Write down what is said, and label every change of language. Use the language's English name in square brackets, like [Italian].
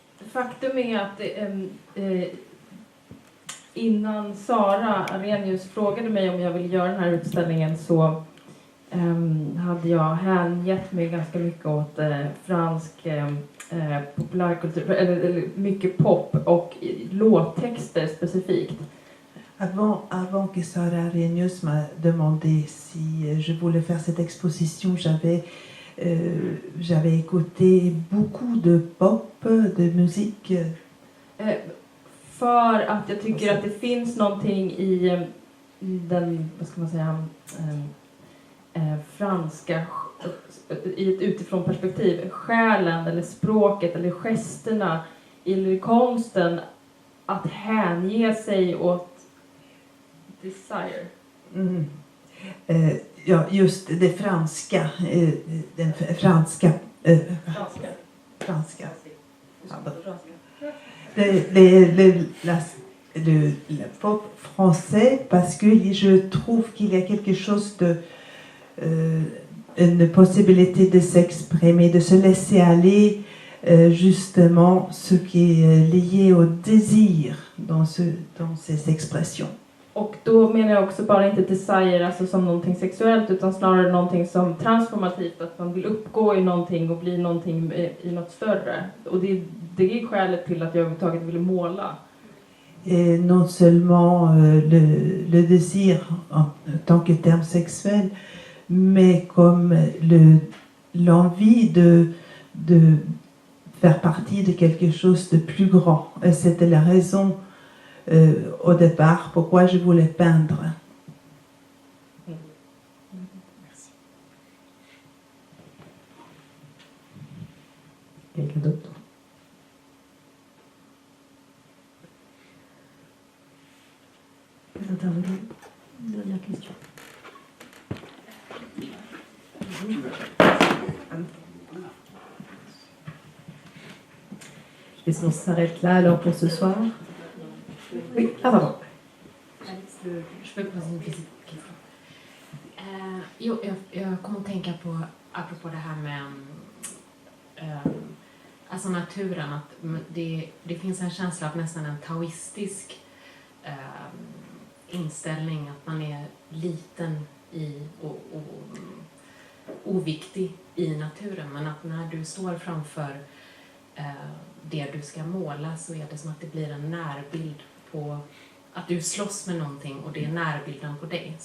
[Swedish] Faktum är att innan Sara Arrhenius frågade mig om jag ville göra den här utställningen så hade jag hängett mig ganska mycket åt fransk populärkultur, eller mycket pop och låttexter specifikt. [French] Avant que Sarah Arrhenius m'a demandé si je voulais faire cette exposition, j'avais écouté beaucoup de pop, de musique. [Swedish] För att jag tycker att det finns någonting i den, vad ska man säga, franska, i ett utifrån perspektiv, själen eller språket eller gesterna eller konsten att hänge sig åt desire. Ja, just det franska, den franska franska. [French] Le pop français, parce que je trouve qu'il y a quelque chose de une possibilité de s'exprimer, de se laisser aller, justement ce qui est lié au désir dans ces expressions. [Swedish] Och då menar jag också bara inte desire alltså som någonting sexuellt utan snarare någonting som transformativt, att man vill uppgå i någonting och bli någonting i något större. Och det är skälet till att jag överhuvudtaget ville måla. [French] Et non seulement le désir en tant que terme sexuel, mais comme l'envie de faire partie de quelque chose de plus grand. Et c'était la raison au départ pourquoi je voulais peindre. Merci. Quelqu'un d'autre? Pas d'intervenant? Dernière question. Est-ce qu'on s'arrête là alors pour ce soir? Oui, ah pardon. Je peux poser en petite question. [Swedish] Jag kommer att tänka på, apropå det här med alltså naturen, att det finns en känsla av nästan en taoistisk inställning, att man är liten och oviktig i naturen, men att när du står framför det du ska måla så är det som att det blir en närbild på att du slåss med någonting och det är närbilden på dig.